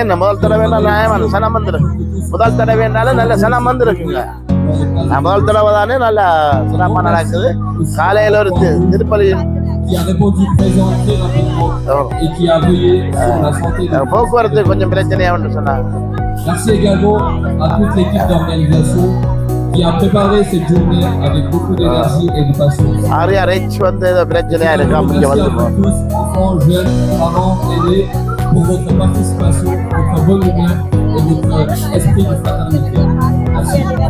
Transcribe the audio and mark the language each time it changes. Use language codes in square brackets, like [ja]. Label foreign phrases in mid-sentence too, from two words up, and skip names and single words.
[ta] என்ன முதல் தடவை நியாயமான சனம் வந்திருக்கு. முதல் தடவைனாலும் நல்ல சனம் வந்திருக்குங்க. முதல் தடவை தானே நல்ல சிறப்பாக நடக்குது. காலையில் ஒரு திருப்பலி போக்குவரத்து கொஞ்சம் பிரச்சனையா சொன்னாங்க. [fr] Merci également à toute l'équipe d'organisation qui a préparé cette journée avec beaucoup d'énergie et de passion. Merci à tous, enfants, jeunes, parents, aînés, pour votre participation, votre bonne humeur et votre esprit de fraternité. Merci.